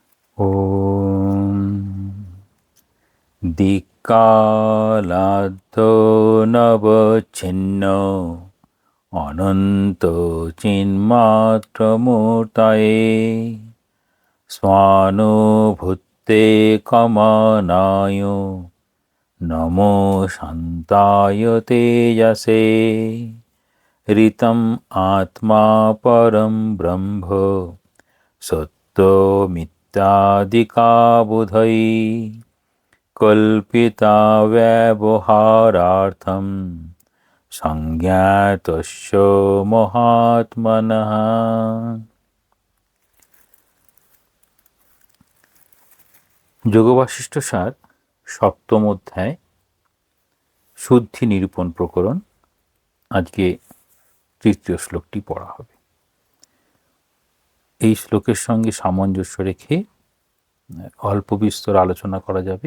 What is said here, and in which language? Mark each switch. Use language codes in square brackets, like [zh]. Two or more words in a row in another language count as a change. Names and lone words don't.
[sa] ॐ दिक्कालाद्धो नवच्छिन्न अनन्तचिन्मात्रमूर्तये स्वानुभूते कमनाय नमो शान्ताय तेजसे ऋतम् आत्मा परं ब्रह्म सत्त्वमित्यादिकाबुधै कल्पिता व्यवहारार्थं संज्ञातस्य महात्मनः। [bn] যোগবাশিষ্ঠ সার সপ্তম অধ্যায় শুদ্ধি নিরূপণ প্রকরণ। আজকে তৃতীয় শ্লোকটি পড়া হবে। এই শ্লোকের সঙ্গে সামঞ্জস্য রেখে অল্প বিস্তর আলোচনা করা যাবে।